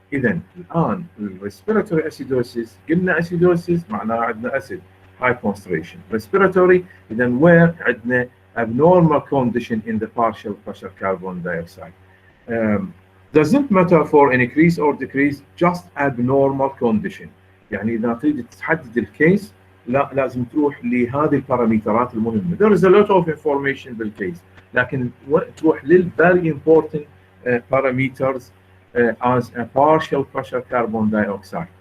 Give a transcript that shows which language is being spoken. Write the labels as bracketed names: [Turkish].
[Arabic] إذن الآن [English] respiratory acidosis قلنا acidosis [Arabic] معناها عندنا [English] acid high concentration. Respiratory إذن where عندنا abnormal condition in the partial pressure carbon dioxide. doesn't matter for an increase or decrease, just abnormal condition. [Arabic] يعني إذا تريد تحدد الكيس لا لازم تروح لهذه البارامترات المهمة. [English] There is a lot of information [Arabic] بالكيس لكن تروح لل [English] very important parameters as a partial pressure carbon dioxide.